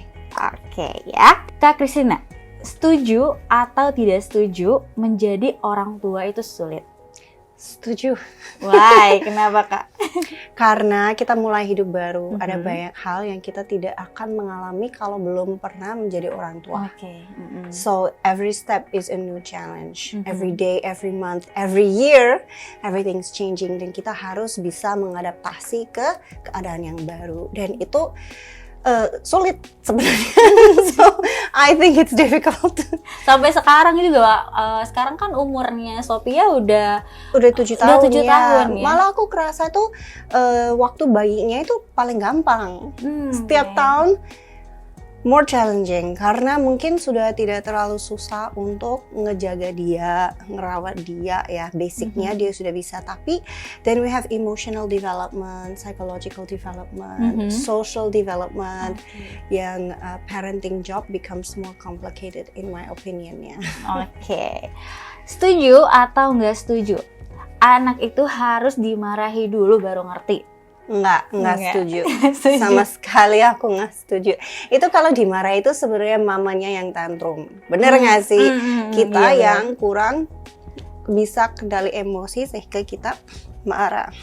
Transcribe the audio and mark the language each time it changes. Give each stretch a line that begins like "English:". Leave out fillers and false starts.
Indonesian: Oke ya, Kak Christina, setuju atau tidak setuju menjadi orang tua itu sulit? Setuju.
English: Why?
Indonesian: Kenapa Kak? Karena kita mulai hidup baru, ada banyak hal yang kita tidak akan mengalami kalau belum pernah menjadi orang tua.
English: So every step is a new challenge. Every day, every month, every year, everything's changing
Indonesian: dan kita harus bisa mengadaptasi ke keadaan yang baru. Dan itu sulit sebenarnya.
English: So I think it's difficult.
Indonesian: Sampai sekarang juga, sekarang kan umurnya Sophia udah 7 tahun, ya. Malah aku kerasa tuh waktu bayinya itu paling gampang. Setiap tahun
English: more challenging
Indonesian: karena mungkin sudah tidak terlalu susah untuk ngejaga dia, ngerawat dia ya, basicnya dia sudah bisa. Tapi then
English: we have emotional development, psychological development, social development, yang parenting job becomes more complicated in my opinion ya.
Indonesian: Setuju atau nggak setuju? Anak itu harus dimarahi dulu baru ngerti. Enggak setuju. Sama sekali aku nggak setuju. Itu kalau dimarah itu sebenarnya mamanya yang tantrum. Bener nggak sih? Kita yang kurang bisa kendali emosi sehingga kita marah.